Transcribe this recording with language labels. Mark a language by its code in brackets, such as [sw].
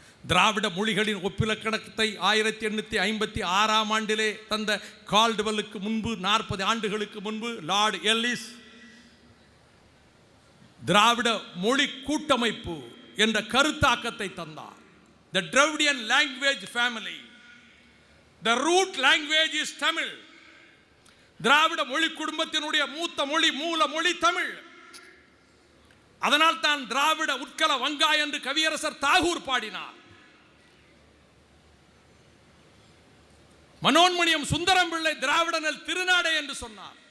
[ta] திராவிட மொழிகளின் ஒப்பிலக்கணத்தை 1856ஆம் ஆண்டிலே தந்த கால்டுவெல்லுக்கு முன்பு 40 ஆண்டுகளுக்கு முன்பு லார்ட் எல்லிஸ் திராவிட மொழி கூட்டமைப்பு என்ற கருத்தாக்கத்தை தந்தார். [en] The Dravidian language family. The root language is Tamil. [ta] திராவிட மொழி குடும்பத்தினுடைய மூத்த மொழி மூல மொழி தமிழ். அதனால் தான் திராவிட உட்கல வங்கா என்று கவியரசர் தாகூர் பாடினார். மனோன்மணியம் சுந்தரம் பிள்ளை திராவிடனல் திருநாடே என்று சொன்னார்.